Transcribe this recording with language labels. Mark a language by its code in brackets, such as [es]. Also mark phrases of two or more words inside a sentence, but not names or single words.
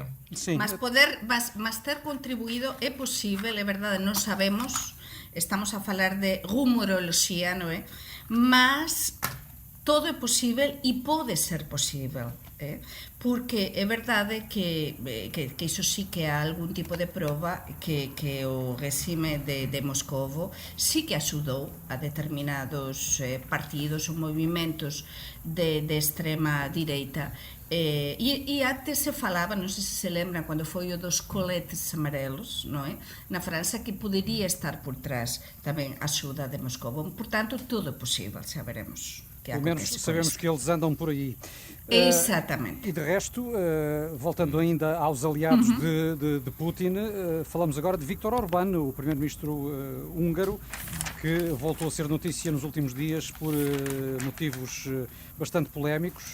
[pt] Sim. Mas ter contribuído é possível, é verdade, não sabemos, estamos a falar de rumorologia, não é? [gl] Mas todo é possível e pode ser possível, porque é verdade que iso sí que há algún tipo de prova que o regime de Moscovo sí que axudou a determinados partidos ou movimentos de extrema direita. E antes se falaba, non sei se se lembran, cando foi o dos coletes amarelos, non é? Na França, que podería estar por trás tamén a axuda de Moscovo. [pt] Portanto, todo é possível, saberemos. Pelo menos sabemos que eles andam por aí. Exatamente. E de resto, voltando ainda aos aliados de Putin, falamos agora de Viktor Orbán, o primeiro-ministro húngaro, que voltou a ser notícia nos últimos dias por motivos bastante polémicos.